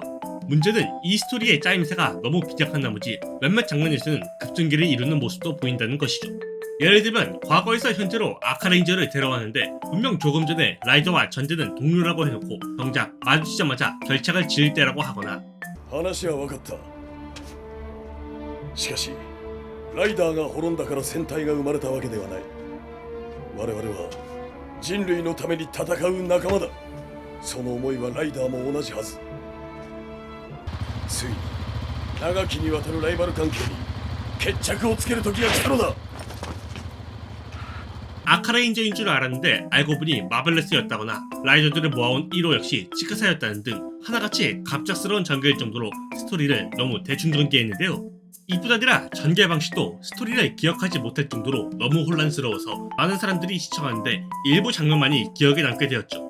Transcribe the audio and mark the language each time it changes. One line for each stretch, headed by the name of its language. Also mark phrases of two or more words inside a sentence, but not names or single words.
Korean: 문제는 이 스토리의 짜임새가 너무 빈약한 나머지 몇몇 장면에서는 급전개를 이루는 모습도 보인다는 것이죠. 예를 들면 과거에서 현재로 아카레인저를 데려왔는데 분명 조금 전에 라이더와 전대는 동료라고 해놓고 정작 마주치자마자 결착을 지을 때라고 하거나,
Japanese: 話は分かった。しかしライダーが滅んだから戦隊が生まれたわけではない。我々は人類のために戦う仲間だ。その思いはライダーも同じはず。ついに長きにわたるライバル関係に決着をつける時が来たのだ。
Korean: 아카레인저인 줄 알았는데 알고 보니 마벨러스였다거나 라이더들을 모아온 1호 역시 치카사였다는 등 하나같이 갑작스러운 전개일 정도로 스토리를 너무 대충 전개했는데요. 이뿐 아니라 전개 방식도 스토리를 기억하지 못할 정도로 너무 혼란스러워서 많은 사람들이 시청하는데 일부 장면만이 기억에 남게 되었죠.